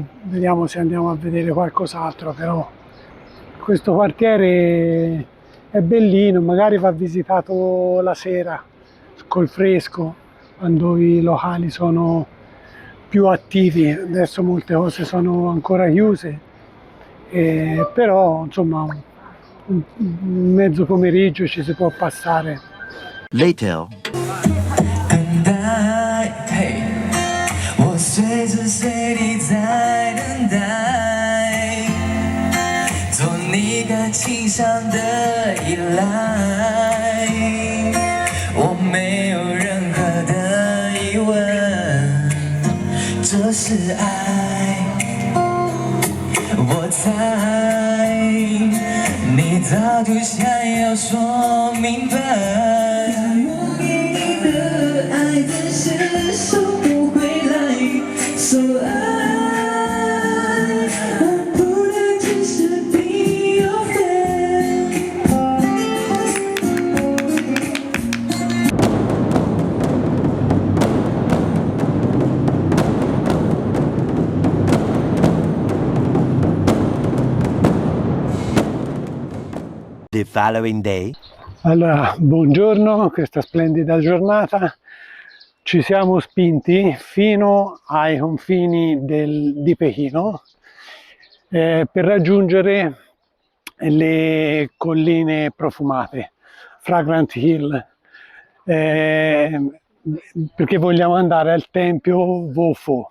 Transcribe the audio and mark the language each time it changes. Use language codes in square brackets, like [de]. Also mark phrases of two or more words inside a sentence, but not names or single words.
[it] Vediamo se andiamo a vedere qualcos'altro, però questo quartiere è bellino, magari va visitato la sera col fresco, quando i locali sono più attivi. Adesso molte cose sono ancora chiuse, però insomma un mezzo pomeriggio ci si può passare. [en] Later. [zh] 我随时随地在等待，做你感情上的依赖，我没有任何的疑问，这是爱，我猜你早就想要说明白，我给你的爱只是收不回来。 [en] So I [zh] 不能只是 [en] be your friend。 The following day. [it] Allora, buongiorno, questa splendida giornata. Ci siamo spinti fino ai confini di Pechino per raggiungere le colline profumate, Fragrant Hill, perché vogliamo andare al tempio Wo-Fo.